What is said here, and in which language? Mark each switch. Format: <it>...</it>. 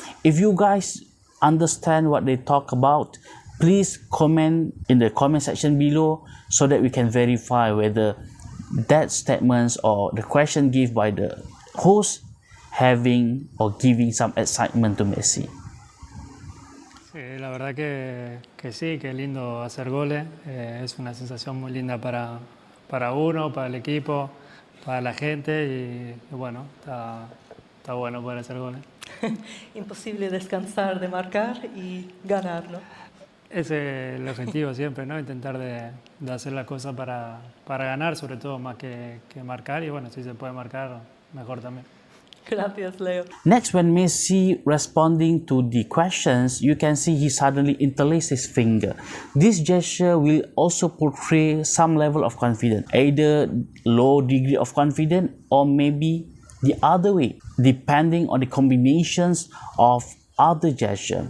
<en>If you guys understand what they talk about, please comment in the comment section below so that we can verify whether that statements or the question given by the host having or giving some excitement to Messi.</en> <es>Sí, la verdad que sí, que es lindo hacer goles. Es una sensación muy linda para uno, para el equipo, para la gente y bueno, está bueno poder hacer goles. Imposible descansar de marcar y ganar, ¿no? Ese es el objetivo siempre, ¿no? Intentar de hacer las cosas para ganar, sobre todo, más que marcar. Y bueno, si se puede marcar, mejor también. Gracias, Leo.</es> <en>Next, when Messi responding to the questions, you can see he suddenly interlaces his finger. This gesture will also portray some level of confidence, either low degree of confidence or maybe the other way, depending on the combinations of other gesture.</en>